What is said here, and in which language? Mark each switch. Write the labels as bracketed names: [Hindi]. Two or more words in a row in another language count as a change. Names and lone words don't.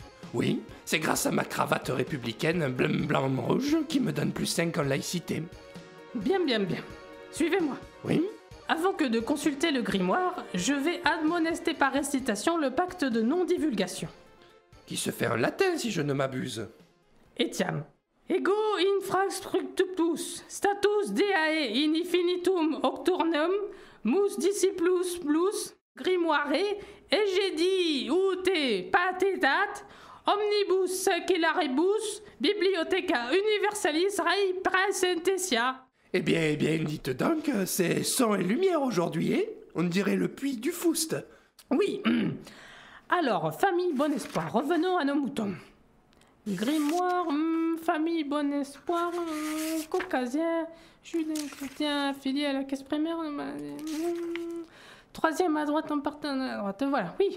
[French] Oui, c'est grâce à ma cravate républicaine bleu, blanc, rouge qui me donne plus 5 en laïcité. Bien. Suivez-moi. Oui? Avant que de consulter le grimoire, je vais admonester par récitation le pacte de non-divulgation. Qui se fait en latin si je ne m'abuse. Etiam. [Latin] Ego infrastructupus, status deae in infinitum octurnum, mus disciplus plus, grimoire, egedi ute patetat, omnibus sacellarebus, bibliotheca universalis rei praesentetia. [French] Eh bien, dites donc, c'est son et lumière aujourd'hui, hein? On dirait le puits du Foust. Oui. Alors, famille Bon Espoir, revenons à nos moutons. Grimoire, famille Bon Espoir, caucasien, judain, chrétien, affilié à la caisse primaire, troisième à droite en partant à droite, voilà, oui.